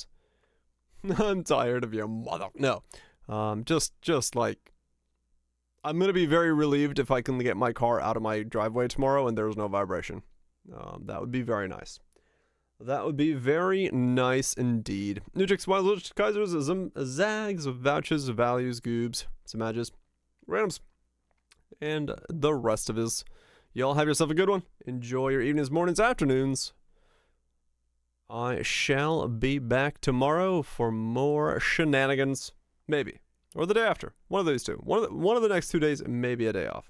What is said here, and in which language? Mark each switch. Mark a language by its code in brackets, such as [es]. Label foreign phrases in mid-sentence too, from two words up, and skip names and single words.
[en] I'm tired of your mother. No, just like, I'm gonna be very relieved if I can get my car out of my driveway tomorrow and there's no vibration. That would be very nice. That would be very nice indeed. Nutrix, Wiles, Kaisers, Zags, Vouches, Values, Goobs, Samages, Randoms, and the rest of his. Y'all have yourself a good one. Enjoy your evenings, mornings, afternoons. I shall be back tomorrow for more shenanigans. Maybe. Or the day after. One of those two. One of the next 2 days, maybe a day off.